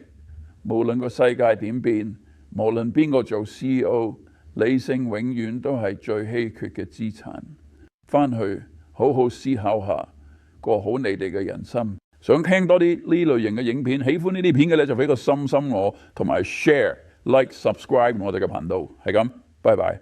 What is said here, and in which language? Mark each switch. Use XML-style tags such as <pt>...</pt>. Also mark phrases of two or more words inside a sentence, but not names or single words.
<yue>無論個世界點變，無論邊個做 CEO， 理性永遠都係最稀缺嘅資產。返去好好思考下，過好你哋嘅人生。想聽多啲呢類型嘅影片，喜歡呢啲片嘅咧就俾個心我，同埋 share。</yue> <en>Like、subscribe</en> <yue>我哋嘅頻道，係咁，拜拜。</yue>